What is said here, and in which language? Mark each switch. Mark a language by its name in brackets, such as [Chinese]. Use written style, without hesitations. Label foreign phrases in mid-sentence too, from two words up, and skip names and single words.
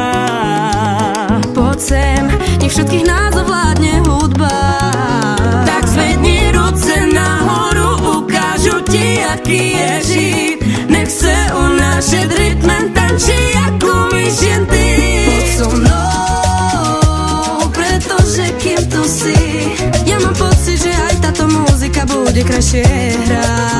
[Slovak] Poď sem, nech všetkých nás ovládne hudba. [Czech] Tak zvedni ruce nahoru, ukážu ti, jaký je žít. Nech se unášet rytmem, tančí, ako umíš jen ty. [Slovak] Poď so mnou, pretože kým tu si, ja mám pocit, že aj táto muzika bude krajšie hrať.